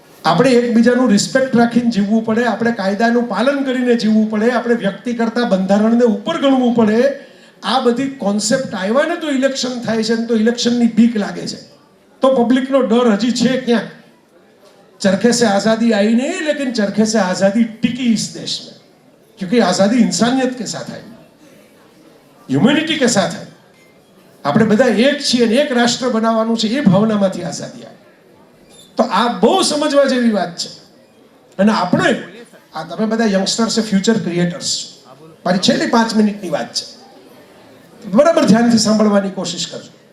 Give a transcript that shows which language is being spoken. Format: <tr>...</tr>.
<gu>આપણે એકબીજાનું રિસ્પેક્ટ રાખીને જીવવું પડે, આપણે કાયદાનું પાલન કરીને જીવવું પડે, આપણે વ્યક્તિ કરતા બંધારણને ઉપર ગણવું પડે. આ બધી કોન્સેપ્ટ આવ્યા ને તો ઇલેક્શન થાય છે, ને તો ઇલેક્શનની બીક લાગે છે, તો પબ્લિકનો ડર હજી છે ક્યાંક.</gu> <hi>चरखे से आज़ादी आई नहीं, लेकिन चरखे से आज़ादी टिकी इस देश में, क्योंकि आज़ादी इंसानियत के साथ आई, ह्यूमैनिटी के साथ आई.</hi> <gu>આપણે બધા એક છીએ ને એક રાષ્ટ્ર બનાવવાનું છે, એ ભાવનામાંથી આઝાદી આવી. તો આ બહુ સમજવા જેવી વાત છે. અને આપણે આ તમે બધા યંગસ્ટર્સ ફ્યુચર ક્રિએટર્સ છો. મારી છેલ્લી 5 મિનિટની વાત છે, બરાબર ધ્યાનથી સાંભળવાની કોશિશ કરજો.</gu>